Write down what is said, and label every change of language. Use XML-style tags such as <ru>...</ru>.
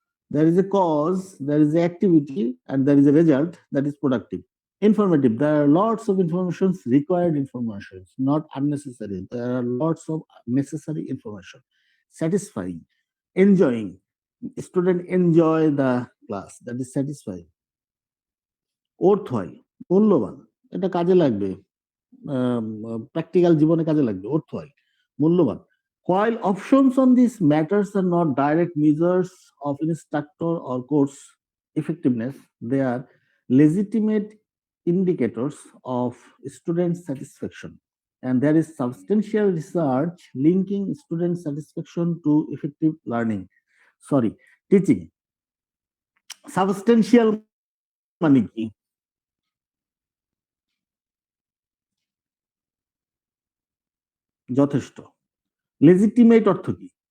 <en>There is a cause, there is the activity, and there is a result, that is productive. Informative. There are lots of informations, required information, not unnecessary. There are lots of necessary information. Satisfying, enjoying. Student enjoy the class, that is satisfying.</en> <bn>worthwhile, মূল্যবান, এটা কাজে লাগবে, practical জীবনে কাজে লাগবে, worthwhile, মূল্যবান.</bn> <en>While options on these matters are not direct measures of instructor or course effectiveness, they are legitimate indicators of student satisfaction. And there is substantial research linking student satisfaction to effective learning. Sorry, teaching.</en> <bn>Substantial মানে কি? যথেষ্ট। Legitimate অর্থ কি?</bn>